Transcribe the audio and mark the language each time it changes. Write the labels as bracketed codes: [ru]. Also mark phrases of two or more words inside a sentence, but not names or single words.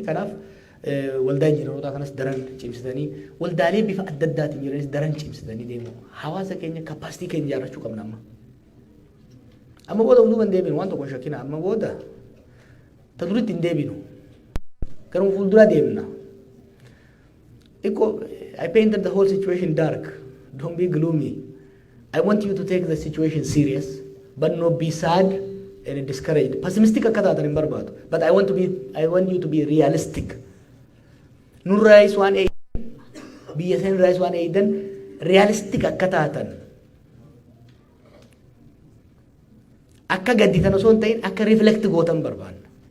[om] Kanaaf waldaa injiinaroota kanas daran cimsitanii waldaalee bifa adda addaatiin jiranis daran cimsitanii deemu. Hawaasa keenya kapasitii keenya ijaarrachuu qabna amma. Amma booda hunduu kan deebinu waan tokko hin shakkina amma booda taduritti hin deebinu. Garuu fuuldura deemna. [en] I painted the whole situation dark. Don't be gloomy. I want you to take the situation serious, but not be sad and discouraged. [om] Pessimistic akka taatan hin barbaadu. [en] But I want you to be realistic. [om] Nurraayis waan eedan, biyya san nurraayis waan eedan, realistic akka taatan. Akka gadditan osoo hin ta'in akka reflect gootan barbaanna.